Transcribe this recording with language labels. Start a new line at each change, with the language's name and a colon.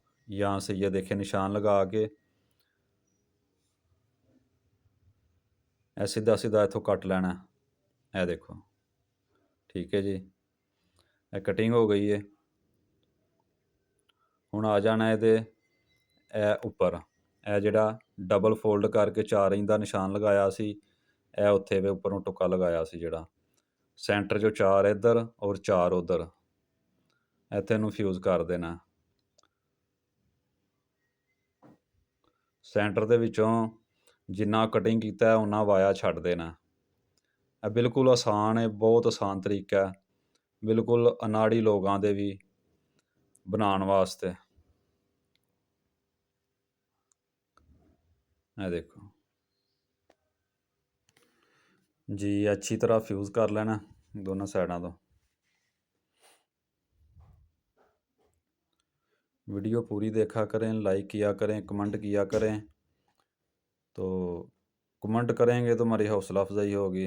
Hindi: यहाँ से ये देखें निशान लगा के ऐसे सीधा सीधा इथों कट लेना है। ये देखो, ठीक है जी, ये कटिंग हो गई है।
Punjabi: हुण आ जाना ਇਹਦੇ ਇਹ ਉੱਪਰ, ਇਹ ਜਿਹੜਾ ਡਬਲ ਫੋਲਡ ਕਰਕੇ 4 ਇੰਚ ਦਾ ਨਿਸ਼ਾਨ ਲਗਾਇਆ ਸੀ, ਇਹ ਉੱਥੇ ਵੇ ਉੱਪਰੋਂ ਟੁੱਕਾ ਲਗਾਇਆ ਸੀ ਜਿਹੜਾ ਸੈਂਟਰ 'ਚੋਂ 4 ਇੱਧਰ ਔਰ 4 ਉੱਧਰ, ਇੱਥੇ ਨੂੰ ਫਿਊਜ਼ ਕਰ ਦੇਣਾ। ਸੈਂਟਰ ਦੇ ਵਿੱਚੋਂ ਜਿੰਨਾ ਕਟਿੰਗ ਕੀਤਾ ਉਨਾ ਵਾਇਆ ਛੱਡ ਦੇਣਾ। ਇਹ ਬਿਲਕੁਲ ਆਸਾਨ ਹੈ, ਬਹੁਤ ਆਸਾਨ ਤਰੀਕਾ ਹੈ, ਬਿਲਕੁਲ ਅਨਾੜੀ ਲੋਕਾਂ ਦੇ ਵੀ ਬਣਾਉਣ ਵਾਸਤੇ। ਇਹ ਦੇਖੋ
Hindi: जी, अच्छी तरह फ्यूज़ कर लेना दोनों साइडों तो। वीडियो पूरी देखा करें, लाइक किया करें, कमेंट किया करें। तो कमेंट करेंगे तो हमारी हौसला अफजाई होगी।